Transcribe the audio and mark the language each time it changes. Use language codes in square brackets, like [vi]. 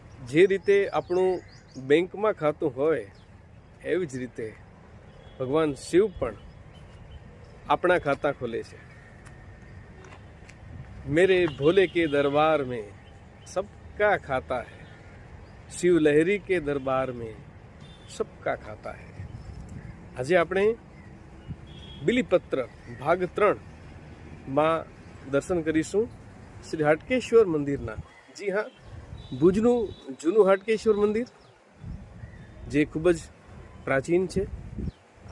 [gu] જે રીતે આપણું બેંકમાં ખાતું હોય એવી જ રીતે ભગવાન શિવ પણ આપણા [hi] खाता खोले [gu] છે। [hi] मेरे भोले के दरबार में सबका खाता है, शिव लहरी के दरबार में सबका खाता है। [gu] આજે આપણે બિલીપત્ર ભાગ 3 માં દર્શન કરીશું શ્રી હાટકેશ્વર મંદિરના। જી હા, ભુજનું જૂનું હાટકેશ્વર મંદિર જે ખૂબ જ પ્રાચીન છે।